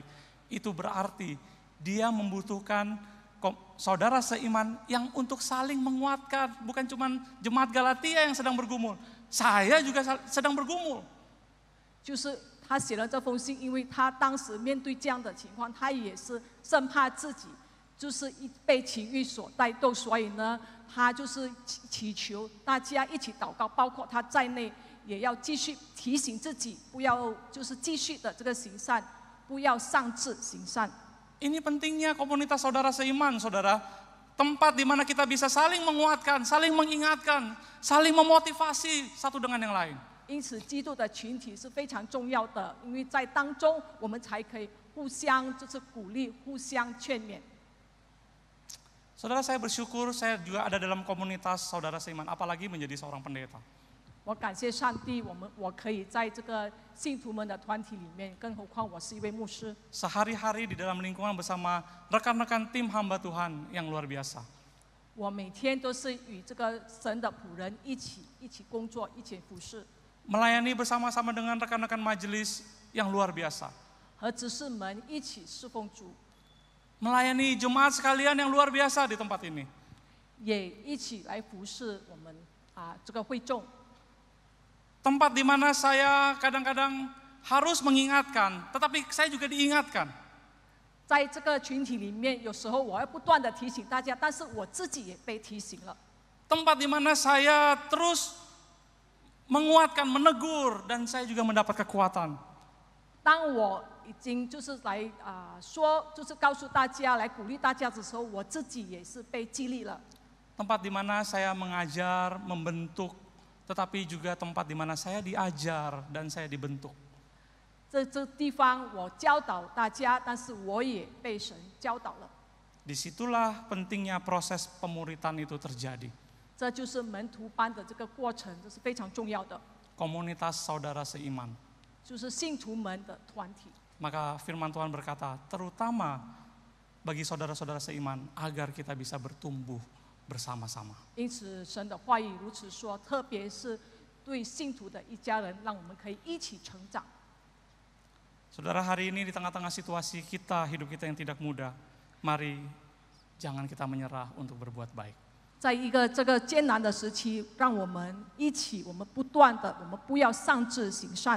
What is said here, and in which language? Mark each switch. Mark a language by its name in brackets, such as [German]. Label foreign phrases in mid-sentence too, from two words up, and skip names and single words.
[Indonesian] Itu berarti dia membutuhkan saudara seiman yang untuk saling menguatkan. Bukan cuma jemaat Galatia yang sedang bergumul. Saya juga sedang bergumul. [Chinese] 就是他写了这封信，因为他当时面对这样的情况，他也是生怕自己就是被情欲所带动，所以呢，他就是祈求大家一起祷告，包括他在内， 也要继续提醒自己，不要就是继续的这个行善，不要丧志行善。 [Indonesian] Ini pentingnya komunitas saudara seiman, saudara. Tempat di mana kita bisa saling menguatkan, saling mengingatkan, saling memotivasi satu dengan yang lain. [Chinese] 因此，基督的群体是非常重要的，因为在当中我们才可以互相就是鼓励、互相劝勉。 [Indonesian] Saudara, saya bersyukur saya juga ada dalam komunitas saudara seiman, apalagi menjadi seorang pendeta. [Chinese] 我感谢上帝，我可以在这个信徒们的团体里面，更何况我是一位牧师。 [Indonesian] Sehari-hari di dalam lingkungan bersama rekan-rekan tim hamba Tuhan yang luar biasa. [Chinese] 我每天都是与这个神的仆人一起工作，一起服侍， [Indonesian] Melayani bersama-sama dengan rekan-rekan majelis yang luar biasa. [Chinese] 和执事们一起侍奉主， [Indonesian] Melayani jemaat sekalian yang luar biasa di tempat ini. [Chinese] 也一起来服侍我们这个会众。 [Indonesian] Tempat di mana saya kadang-kadang harus mengingatkan, tetapi saya juga diingatkan. [Chinese] 在这个群体里面，有时候我要不断的提醒大家，但是我自己也被提醒了。 [Indonesian] Tempat di mana saya terus menguatkan, menegur, dan saya juga mendapat kekuatan. [Chinese] 当我已经就是来说，就是告诉大家，来鼓励大家的时候，我自己也是被激励了。 [Indonesian] Tempat di mana saya mengajar, membentuk, tetapi juga tempat di mana saya diajar dan saya dibentuk. [Chinese] 这地方我教导大家，但是我也被神教导了。 [Indonesian] Disitulah pentingnya proses pemuritan itu terjadi. [Chinese] 这就是门徒班的这个过程，这是非常重要的， [Indonesian] Komunitas saudara seiman. [Chinese] 就是信徒们的团体。 [Indonesian] Maka firman Tuhan berkata, terutama bagi saudara-saudara seiman, agar kita bisa bertumbuh bersama-sama. [Chinese] 因此，神的话语如此说，特别是对信徒的一家人，让我们可以一起成长。 [Indonesian] Saudara, hari ini di tengah-tengah situasi kita, hidup kita yang tidak mudah, mari jangan kita menyerah untuk berbuat baik. [Chinese] 在一个这个艰难的时期，让我们一起，我们不断的，我们不要丧志行善，